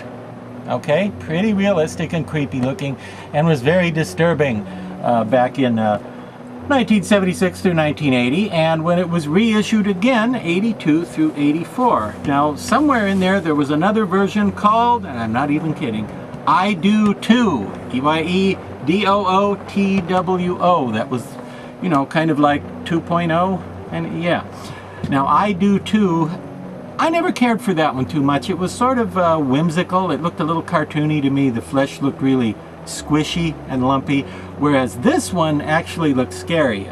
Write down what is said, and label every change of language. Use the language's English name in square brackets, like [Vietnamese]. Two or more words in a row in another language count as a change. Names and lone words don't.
[English] Okay, pretty realistic and creepy looking, and was very disturbing back in 1976 through 1980, and when it was reissued again, 82 through 84. Now, somewhere in there was another version called, and I'm not even kidding, I Do Too, E-Y-E-D-O-O-T-W-O. That was, you know, kind of like 2.0, and yeah. Now, I Do Too, I never cared for that one too much. It was sort of whimsical. It looked a little cartoony to me. The flesh looked really squishy and lumpy, whereas this one actually looked scary.